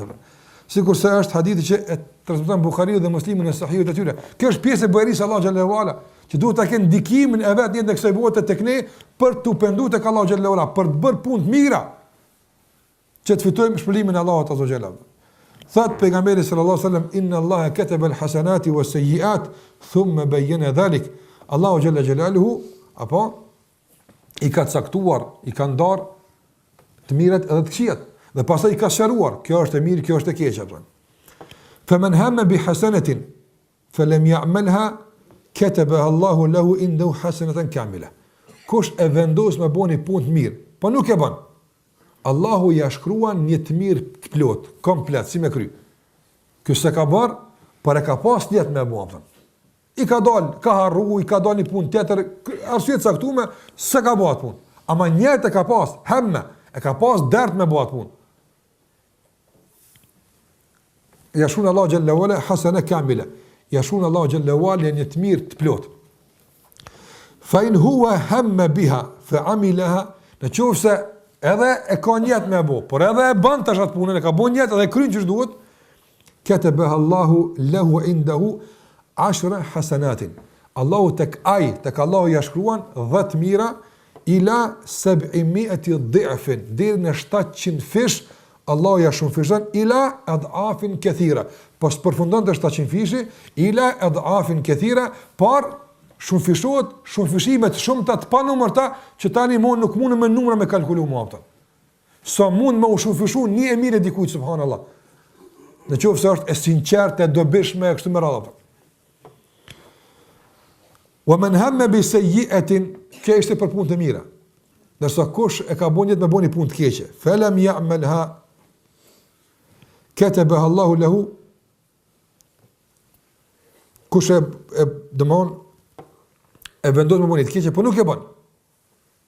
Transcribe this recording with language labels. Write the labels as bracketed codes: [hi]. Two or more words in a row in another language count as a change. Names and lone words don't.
[sq] Sikurse është hadithi që e transmeton Buhariu dhe Muslimi në Sahihut e tyre. Kjo është pjesë e bujarisë Allahu [ar] جل وعلا, [sq] që duhet ta kenë ndikimin e vet në kësaj bote tek ne për të penduar tek Allahu xhallahu ala, për të bërë punë të mira që të fitojmë shpëlimin e Allahut [ar] عز وجل. [sq] Thot pejgamberi [ar] صلى الله عليه وسلم إن الله كتب الحسنات والسيئات ثم بين ذلك. [sq] Allahu [ar] جل جلاله [sq] apo i ka caktuar, i ka ndarë të mirat edhe të këqijat dhe pastaj i ka sqaruar, kjo është e mirë, kjo është e keq apo. [ar] فمن هم بحسنة فلم يعملها كتبها الله له عنده حسنة كاملة. [sq] Kush e vendos me bëni punë të mirë, po nuk e bën, Allahu ja shkruan një të mirë plot, komplet, si me kry. Kjo se ka bërë, por e ka pas njetë me bërë. I ka dalë, ka harru, i ka dalë një punë tjetër, arsye të caktuar, se ka bërë punë. Ama njetë e ka pas, hemme, e ka pas dert me bërë punë. [ar] Jashun Allah جل وعلا حسنة كاملة. [sq] Jashun Allah [ar] جل وعلا [sq] një të mirë të plot. [ar] فإن هو هم بها فعملها, [sq] nëse edhe e ka njetë me bo, por edhe e bën tash atë punën, e ka bën njetë edhe e kryen ç'është duhet, [ar] كتبها الله له عنده 10 حسنات. [sq] Allahu tek Allahu ja shkruan 10 mira [ar] إلى 700 ضعف, [sq] deri në 700 fish, Allahu ja shumëfishon [ar] إلى أضعاف كثيرة. [sq] Po s'përfundon të 700 fishi, [ar] إلى أضعاف كثيرة, [sq] por shumëfishohet, shumëfishimet shumëta të panumërta që tani nuk mund me numra me kalkulu më apëta. Sa mund me u shumëfishu një e mire dikujt, subhanallah. Në qofë se është e sinqert, e dobishme, e kështu me radha. [ar] ومن هم بسيئة, [sq] kjo ishte për punë të mira. Ndërsa kush e ka bën jetë me bëni punë të keqe, [ar] فلم يعملها كتبها الله له, [sq] kush e vendos me bëni të keqe, po nuk e bën.